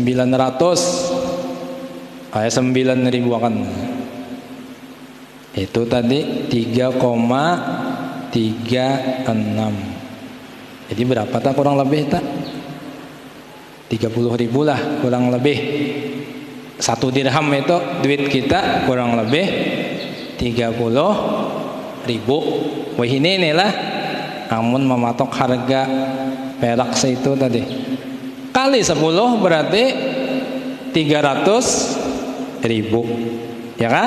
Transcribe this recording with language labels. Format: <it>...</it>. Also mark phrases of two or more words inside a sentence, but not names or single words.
<id>9.000 akan. Itu tadi 3,36. Jadi berapa tak kurang lebih tak? 30.000 lah kurang lebih. 1 dirham itu duit kita kurang lebih 30.000. Wah ini lah amun mematok harga perak seitu tadi kali 10 berarti 300.000 ya kan?</id>